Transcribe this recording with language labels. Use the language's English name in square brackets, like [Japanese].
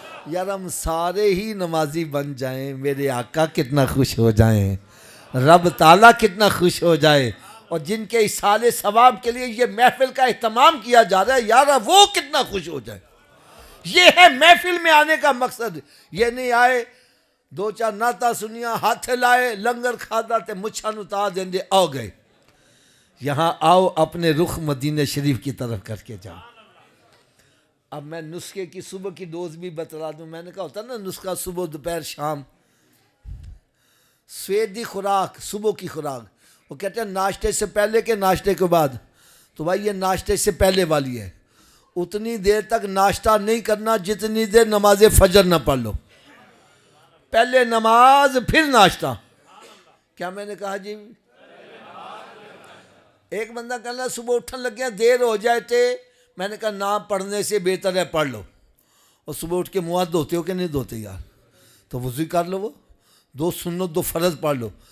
[Urdu] یار ہم سارے ہی نمازی بن جائیں، میرے آقا کتنا خوش ہو جائیں، رب تعالیٰ کتنا خوش ہو جائے. اور جن کے اصالِ ثواب کے لیے یہ محفل کا اہتمام کیا جا رہا ہے، یار وہ کتنا خوش ہو جائے. یہ ہے محفل میں آنے کا مقصد. [Punjabi] یہ نہیں آئے دو چار نعتاں سنیاں، ہاتھ لائے، لنگر کھادا تے مچھاں اتار دیں دے آؤ گئے. [Urdu] یہاں آؤ اپنے رخ مدینہ شریف کی طرف کر کے جاؤ. اب میں نسخے کی صبح کی ڈوز بھی بتلا دوں. میں نے کہا ہوتا نا نسخہ صبح دوپہر شام، [Punjabi] سوید دی خوراک [Urdu] صبح کی خوراک. وہ کہتے ہیں ناشتے سے پہلے کہ ناشتے کے بعد. تو بھائی یہ ناشتے سے پہلے والی ہے. اتنی دیر تک ناشتہ نہیں کرنا جتنی دیر نماز فجر نہ پڑھ لو. پہلے نماز پھر ناشتہ. [Punjabi] کیا میں نے کہا جی؟ ایک بندہ کہنا صبح اٹھن لگے دیر ہو جائے تھے. [Urdu] میں نے کہا نہ پڑھنے سے بہتر ہے پڑھ لو. اور صبح اٹھ کے منہ ہاتھ دھوتے ہو کہ نہیں دھوتے یار؟ تو وضو کر لو، وہ دو سنت دو فرض پڑھ لو.